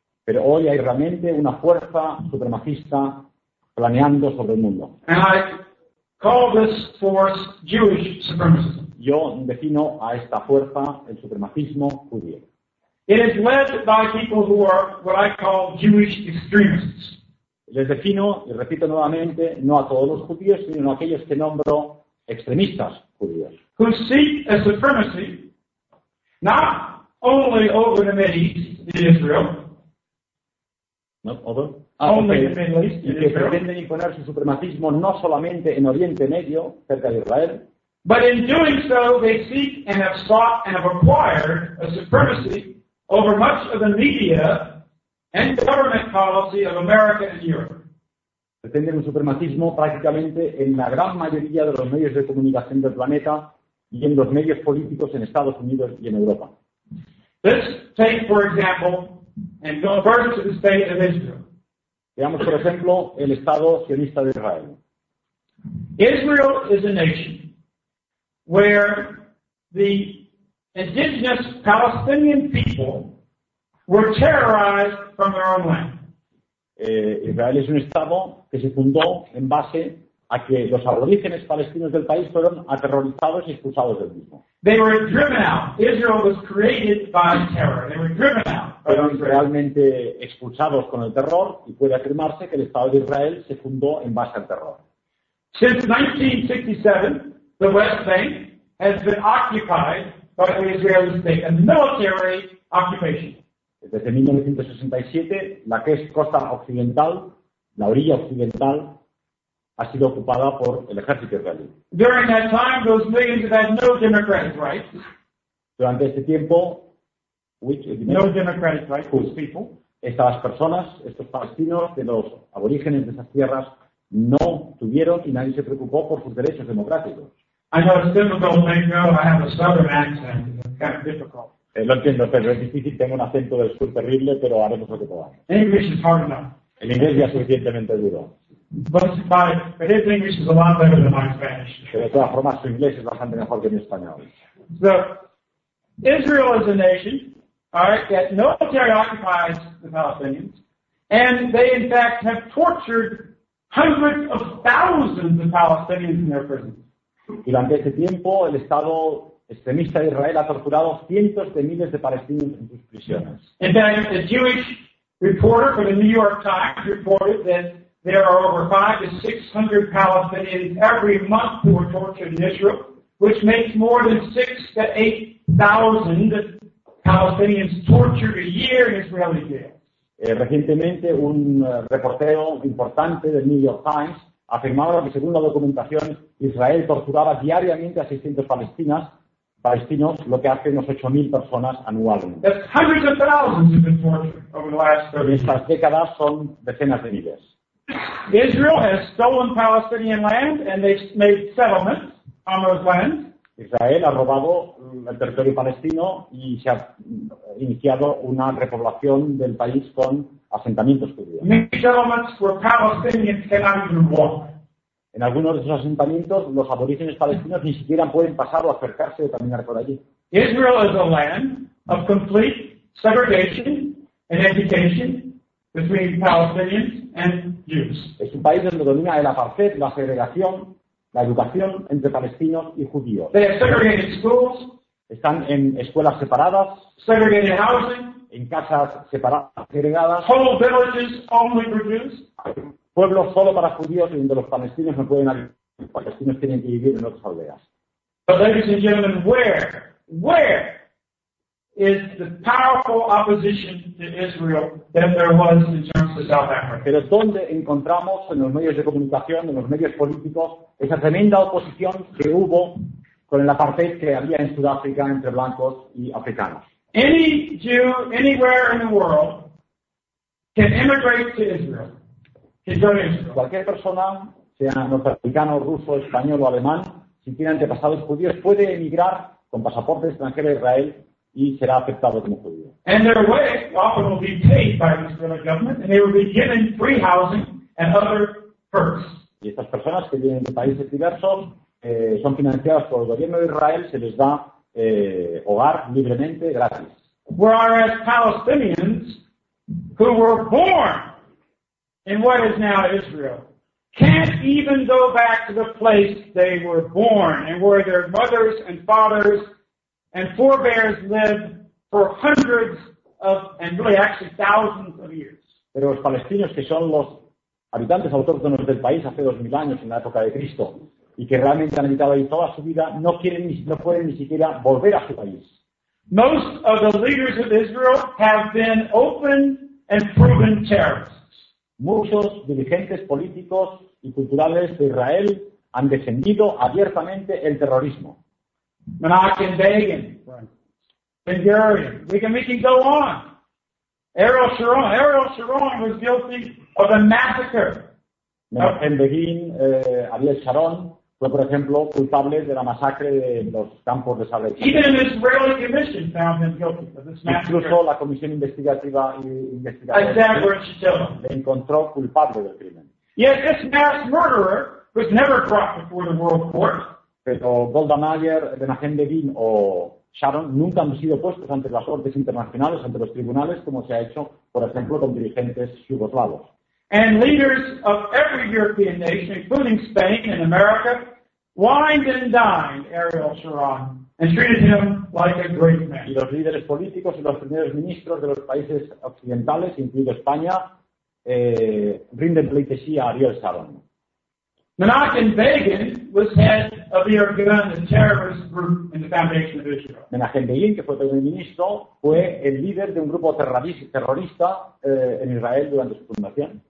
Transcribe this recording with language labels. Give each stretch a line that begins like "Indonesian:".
Spanish: Pero hoy hay realmente una fuerza supremacista planeando sobre el mundo.
English: And I call this force Jewish supremacism.
Spanish: Yo defino a esta fuerza el supremacismo judío.
English: It is led by people who are what I call Jewish extremists.
Spanish: Les defino, y repito nuevamente, no a todos los judíos, sino a aquellos que nombro extremistas judíos.
English: Who seek a supremacy not only over the Middle East, Israel,
Spanish: y que pretenden imponer su supremacismo no solamente en Oriente Medio, cerca de Israel,
English: but in doing so they seek and have sought and have acquired a supremacy over much of the media and government policy of America and Europe.
Spanish: Pretenden un supremacismo prácticamente en la gran mayoría de los medios de comunicación del planeta y en los medios políticos en Estados Unidos y en Europa.
English: Let's take, for example, and go first to the state of Israel.
Spanish: Veamos, por ejemplo, el Estado sionista de Israel.
English: Israel is a nation where the indigenous Palestinian people were terrorized from their own land.
Spanish: Israel es un estado que se fundó en base a que los aborígenes palestinos del país fueron aterrorizados y expulsados del mismo.
English: They were driven out. Israel was created by terror. They were driven out.
Spanish: Fueron realmente expulsados con el terror y puede afirmarse que el Estado de Israel se fundó en base al terror.
English: Since 1967, the West Bank has been occupied by the Israeli state, a military occupation.
Spanish: Desde 1967, la costa occidental, la orilla occidental, ha sido ocupada por el ejército israelí.
English: During that time, those millions have had no democratic rights.
Spanish: Durante este tiempo,
English: no democratic right, those people,
Spanish: estas personas, estos palestinos de los aborígenes de esas tierras, no tuvieron y nadie se preocupó por sus derechos democráticos.
English: I know it's difficult, but you know, I have a southern accent. It's kind of difficult.
Spanish: Lo entiendo, pero es difícil. Tengo un acento del sur terrible, pero haremos lo que podamos.
English: English is hard enough.
Spanish: El inglés ya es suficientemente duro.
English: But his English is a lot better than my Spanish.
Spanish: Pero de todas formas, su inglés es bastante mejor que mi español.
English: So, Israel is a nation, all right, that military occupies the Palestinians, and they in fact have tortured hundreds of thousands of Palestinians in their prisons.
Spanish: Y durante este tiempo, el Estado extremista de Israel ha torturado cientos de miles de palestinos en sus prisiones.
English: In fact, a Jewish reporter for the New York Times reported that there are over 500 to 600 Palestinians every month who are tortured in Israel, which makes more than 6,000 to 8,000 Palestinians tortured a year in Israeli jails.
Spanish: Recientemente, un reportero importante del New York Times afirmaba que, según la documentación, Israel torturaba diariamente a 600 palestinos, lo que hace unos 8,000 personas anualmente.
English: That's hundreds of thousands have been tortured over the last 30 years.
Spanish: Estas décadas son decenas de miles.
English: Israel has stolen Palestinian land and they've made settlements on those lands.
Spanish: Israel ha robado el territorio palestino y se ha iniciado una repoblación del país con asentamientos judíos.
English: Many settlements where Palestinians cannot even walk.
Spanish: En algunos de esos asentamientos, los aborígenes palestinos ni siquiera pueden pasar o acercarse o caminar por allí.
English: Israel is a land of complete segregation and education between Palestinians and Jews.
Spanish: Es un país donde domina el apartheid, la segregación, la educación entre palestinos y judíos.
English: They have segregated schools.
Spanish: Están en escuelas separadas.
English: Segregated housing.
Spanish: En casas separadas, segregadas.
English: Whole villages only for Jews.
Spanish: Pueblos solo para judíos y donde los palestinos no pueden vivir, los palestinos tienen que vivir en otras aldeas.
English: But ladies and gentlemen, where is the powerful opposition to Israel that there was in terms of South Africa?
Spanish: Pero ¿dónde encontramos en los medios de comunicación, en los medios políticos, esa tremenda oposición que hubo con el apartheid que había en Sudáfrica entre blancos y africanos?
English: Any Jew anywhere in the world can immigrate to Israel.
Spanish: Cualquier persona, sea norteamericano, ruso, español o alemán, si tiene antepasados judíos, puede emigrar con pasaporte extranjero a Israel y será aceptado como judío.
English: And their way often will be paid by the Israeli government, and they will be given free housing and other perks.
Spanish: Y estas personas que vienen de países diversos son financiadas por el gobierno de Israel, se les da hogar libremente, gratis.
English: Whereas Palestinians who were born in what is now Israel, can't even go back to the place they were born and where their mothers and fathers and forebears lived for hundreds of, and really actually thousands of years.
Spanish: Pero los palestinos que son los habitantes autóctonos del país hace 2,000 años en la época de Cristo y que realmente han habitado ahí toda su vida no pueden ni siquiera volver a su país.
English: Most of the leaders of Israel have been open and proven terrorists.
Spanish: Muchos dirigentes políticos y culturales de Israel han defendido abiertamente el terrorismo.
English: Menachem Begin, Ben Gurion, we can go on. Ariel Sharon was guilty of a massacre.
Spanish: Menachem Begin, Ariel Sharon fue, por ejemplo, culpable de la masacre de los campos de Sabra.
English: Even an Israeli commission found him guilty of this massacre.
Spanish: Incluso la comisión investigativa le encontró culpable del crimen.
English: Yet this mass murderer was never brought before the world court.
Spanish: Pero Golda Meir, Menachem Begin o Sharon nunca han sido puestos ante las cortes internacionales, ante los tribunales, como se ha hecho, por ejemplo, con dirigentes yugoslavos.
English: And leaders of every European nation, including Spain and America, wined and dined Ariel Sharon and treated him like a great man.
Spanish: Y los líderes políticos y los primeros ministros de los países occidentales, incluido España, rinden pleitesía a Ariel Sharon.
English: Menachem Begin was head of the Irgun, the terrorist group in the foundation of Israel.
Spanish: Menachem Begin, que fue primer ministro, fue el líder de un grupo terrorista en Israel durante su fundación.